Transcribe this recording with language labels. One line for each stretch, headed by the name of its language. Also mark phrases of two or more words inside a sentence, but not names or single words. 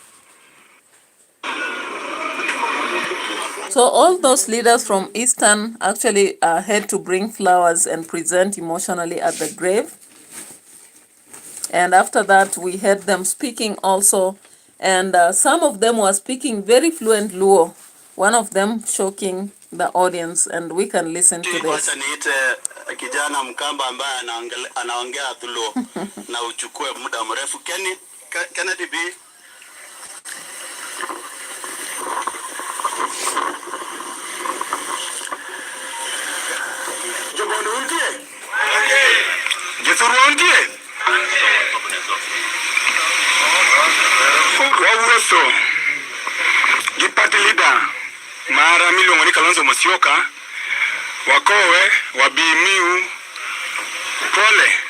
English: So all those leaders from Eastern actually had to bring flowers and present emotionally at the grave. And after that, we heard them speaking also. And some of them were speaking very fluent Luo. One of them shocking the audience, and we can listen to this.
Swahili: Kijana Mkamba ambaye anaongea Luo na uchukue muda mrefu.
Luo (Kenya and Tanzania): Kennedy B. Jobondo untie? Jethuru untie? Wawuoso gi
English: party leader
Luo (Kenya and Tanzania): mara miluongo ni Kalonzo Musyoka, wakowe wabimiu pole